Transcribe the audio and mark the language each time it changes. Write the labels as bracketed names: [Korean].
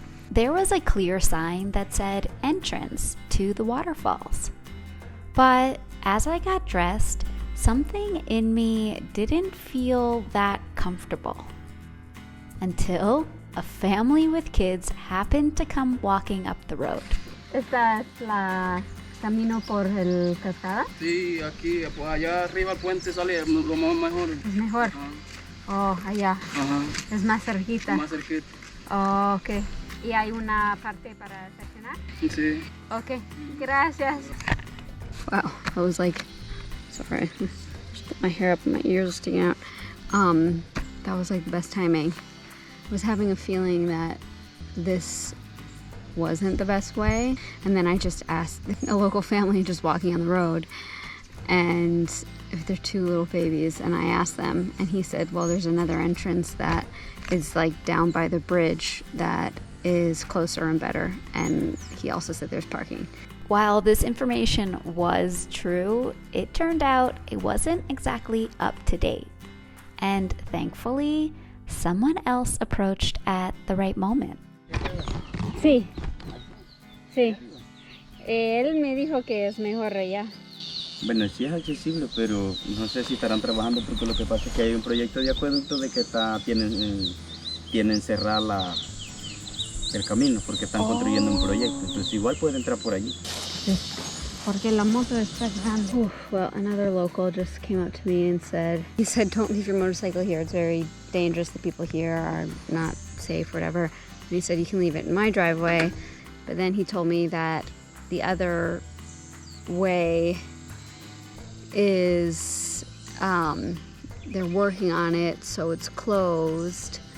[English] There was a clear sign that said entrance to the waterfalls. But as I got dressed, something in me didn't feel that comfortable. Until a family with kids happened to come walking up the road. [Spanish] Esta es la camino por el cascada. Sí, aquí, pues allá arriba el puente sale lo mejor. Es mejor. Oh, allá. Ajá. Es más cerquita. Más cerquita. Oh, ok. ¿Y hay una parte para estacionar? Sí. Ok, gracias. [English] Wow, I was like, sorry, just put my hair up and my ears are sticking out. That was like the best timing. I was having a feeling that this wasn't the best way, and then I just asked a local family just walking on the road, and if they're two little babies, and I asked them, and he said, well, there's another entrance that is like down by the bridge that is closer and better, and he also said there's parking. While this information was true, it turned out it wasn't exactly up to date. And thankfully, someone else approached at the right moment. [Spanish] Sí, sí. Él me dijo que es mejor allá. Bueno, sí es accesible, pero no sé si estarán trabajando porque lo que pasa es que hay un proyecto de acueducto de que tienen cerrar el camino porque están construyendo un proyecto. Entonces igual pueden entrar por allí. Sí, porque la moto está grande. [English] Well, another local just came up to me and he said, don't leave your motorcycle here. It's very dangerous. The people here are not safe, whatever. And he said, you can leave it in my driveway. But then he told me that the other way is, they're working on it, so it's closed.